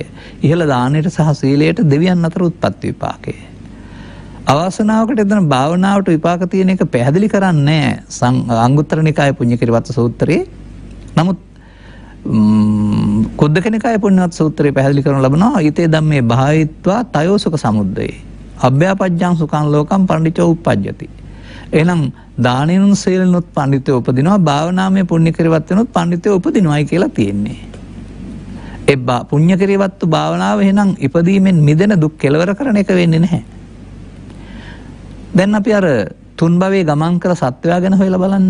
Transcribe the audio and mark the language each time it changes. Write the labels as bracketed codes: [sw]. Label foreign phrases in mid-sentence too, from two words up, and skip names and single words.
[si] ඉහළ දානයට සහ සීලයට දෙවියන් අතර උත්පත්ති විපාකය. අවාසනාවකට එතන භාවනාවට විපාක තියෙන එක පැහැදිලි කරන්නේ අංගුත්තර නිකායේ පුඤ්ඤ ක්‍රියවත්ත සූත්‍රයේ. නමුත් කුද්දක නිකායේ පුඤ්ඤවත්ත සූත්‍රයේ පැහැදිලි කරනු ලබනවා [pi] ඊතේ ධම්මේ භාවිත්වා තයෝසුක සමුද්දේ අභ්‍යාපජ්ජං සුඛං ලෝකං පණ්ඩිතෝ උප්පජ්ජති. [si] එහෙනම් දානෙනුත් සීලෙනුත් පණ්ඩිතෝ උපදිනවා භාවනාමය පුණ්‍ය ක්‍රියවත්තුනුත් පණ්ඩිතෝ උපදිනවායි කියලා තියෙන්නේ. ඒ පුණ්‍ය ක්‍රියවත්තු භාවනාව එහෙනම් ඉපදීමෙන් මිදෙන දුක් කෙලවර කරන එක වෙන්නේ නැහැ. දැන් අපි අර තුන් භවයේ ගමන් කළ සත්වයා ගැන හොයලා බලන්න.